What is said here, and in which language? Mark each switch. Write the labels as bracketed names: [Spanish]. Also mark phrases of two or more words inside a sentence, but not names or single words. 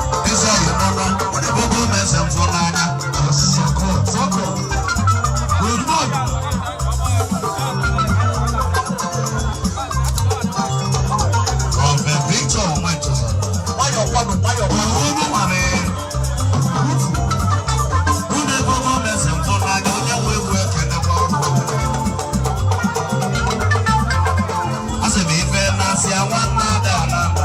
[Igbo] Eze anyị nọ na, ọ dị bụ ogo m eze m fụrụ n'anya. [English] Good morning. [Igbo] Prophet Victor Umetuzo. Unu nwa m, eh. Unu ebe ogo m eze m fụrụ n'anya, onye nwe egwu ekenekwa unu. A sị m ife na-asị ya nwanne ada ala.